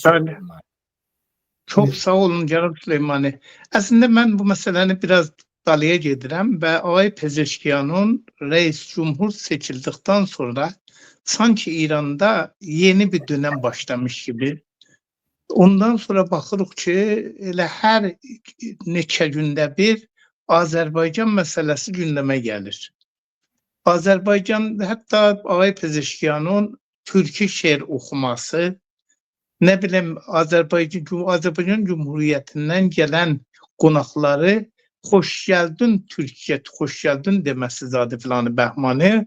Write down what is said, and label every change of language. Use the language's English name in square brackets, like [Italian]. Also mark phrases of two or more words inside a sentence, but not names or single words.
[Azerbaijani] Bəli. Çox sağ olun cənab Süleymani. Əslində mən bu məsələni biraz dalıya gedirəm və [Turkish] Ağay Pezeşkiyanın reis cumhur seçildikten sonra sanki İran'da yeni bir dönem başlamış gibi. [Azerbaijani] Ondan sonra baxırıq ki, elə hər neçə gündə bir Azərbaycan məsələsi gündəmə gəlir. Azərbaycan, hətta Ağay Pezeşkiyanın türkü şeir oxuması, nə bileyim Azərbaycan Cumhuriyyətindən gələn qonaqları xoş gəldin Türkiyə, xoş gəldin deməsi zadı filanı bəhmanı.